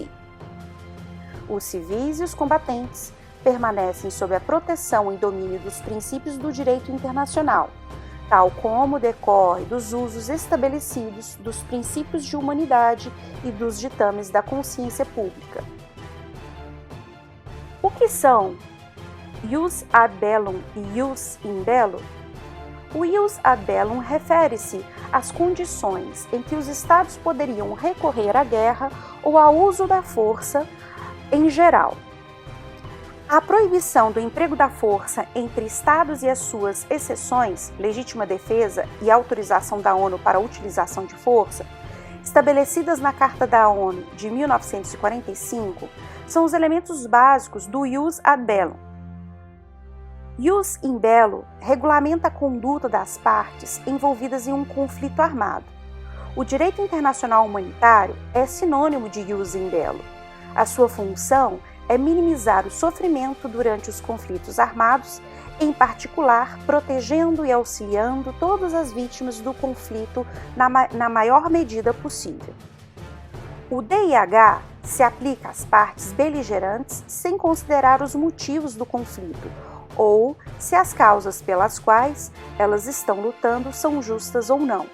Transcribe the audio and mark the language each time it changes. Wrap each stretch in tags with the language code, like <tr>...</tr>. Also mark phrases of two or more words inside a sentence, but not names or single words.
<pt>Os civis e os combatentes permanecem sob a proteção e domínio dos princípios do direito internacional, tal como decorre dos usos estabelecidos dos princípios de humanidade e dos ditames da consciência pública. O que são</pt> <la>ius ad bellum</la> <pt>e</pt> <la>ius in bello?</la> <pt>O</pt> <la>ius ad bellum</la> <pt>refere-se às condições em que os estados poderiam recorrer à guerra ou ao uso da força em geral. A proibição do emprego da força entre estados e as suas exceções, legítima defesa e autorização da ONU para a utilização de força, estabelecidas na Carta da ONU de 1945, são os elementos básicos do</pt> <la>ius ad bellum. Ius in bello</la> <pt>regulamenta a conduta das partes envolvidas em um conflito armado. O direito internacional humanitário é sinônimo de</pt> <la>ius in bello.</la> <pt>A sua função é minimizar o sofrimento durante os conflitos armados, em particular protegendo e auxiliando todas as vítimas do conflito na maior medida possível. O DIH se aplica às partes beligerantes sem considerar os motivos do conflito, ou se as causas pelas quais elas estão lutando são justas ou não.</pt>